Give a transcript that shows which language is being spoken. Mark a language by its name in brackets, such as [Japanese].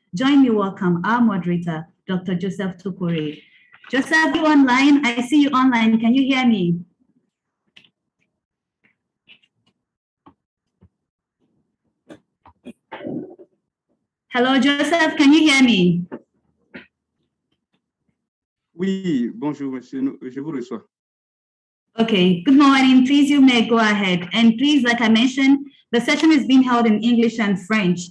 [English] Join me, welcome our moderator, Dr. Joseph Tokore. Joseph, you online? I see you online. Can you hear me? Hello, Joseph, can you hear me? [French] Oui, bonjour, monsieur, je vous reçois. [English] Okay, good morning. Please, you may go ahead. And please, like I mentioned, the session is being held in English and French.